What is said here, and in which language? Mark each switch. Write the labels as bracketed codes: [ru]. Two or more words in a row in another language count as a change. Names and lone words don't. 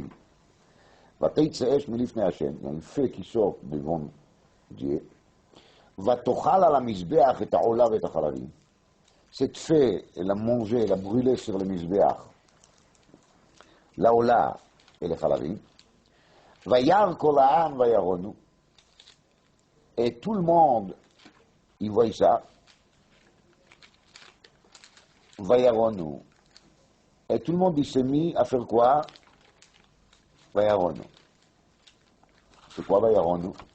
[he] ותצא אש מלפני השם. [fr] Il y a une fée qui sort devant Dieu. [he] ותאכל על המזבח את העולה ואת החלבים. [fr] Cette fée, elle a mangé, elle a brûlé sur le mizbeach la ola et les chalavim. [he] וירא כל העם וירנו. [fr] Et tout le monde, il voit ça. [he] וירנו. [fr] Et tout le monde, il s'est mis à faire quoi? Vayaronu. C'est quoi Vayaronu?